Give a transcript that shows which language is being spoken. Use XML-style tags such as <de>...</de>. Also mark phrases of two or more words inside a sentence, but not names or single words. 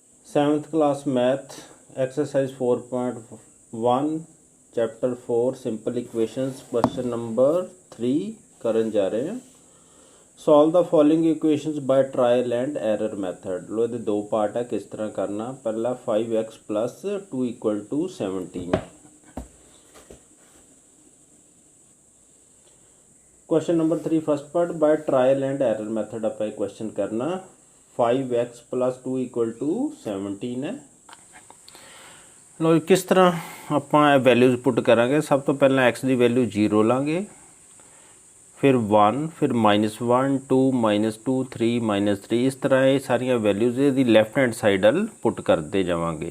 <en>7th class math exercise 4.1 chapter 4 simple equations question number 3</en> <pa>ਕਰਨ ਜਾ ਰਹੇ ਹਾਂ।</pa> <en>solve the following equations by trial and error method।</en> <pa>ਲੋ ਇਹਦੇ ਦੋ ਪਾਰਟ ਹੈ, ਕਿਸ ਤਰ੍ਹਾਂ ਕਰਨਾ। ਪਹਿਲਾ</pa> <en>5x plus 2 equal to 17। question number 3 first part by trial and error method</en> <pa>ਆਪਾਂ ਇਹ</pa> <en>question ਕਰਨਾ। 5x plus 2 equal to 17 है।</en> <pa>ਲੋ ਕਿਸ ਤਰ੍ਹਾਂ ਆਪ</pa> <en>values put</en> <pa>ਕਰਾਂਗੇ। ਸਭ ਤੋ ਪਹਿਲੇ x ਕੀ ਵੈਲਿਊ 0 ਲਾਂਗੇ, ਫਿਰ 1, ਫਿਰ -1 2 -2 3 -3 ਇਸ ਤਰ੍ਹਾਂ ਯੇ ਸਾਰੀਆਂ ਵੈਲਿਊਜ਼ ਯੇ</pa> <en>left hand side</en> <pa>ਅਲ ਪੁਟ ਕਰਤੇ ਜਾਵਾਂਗੇ।</pa>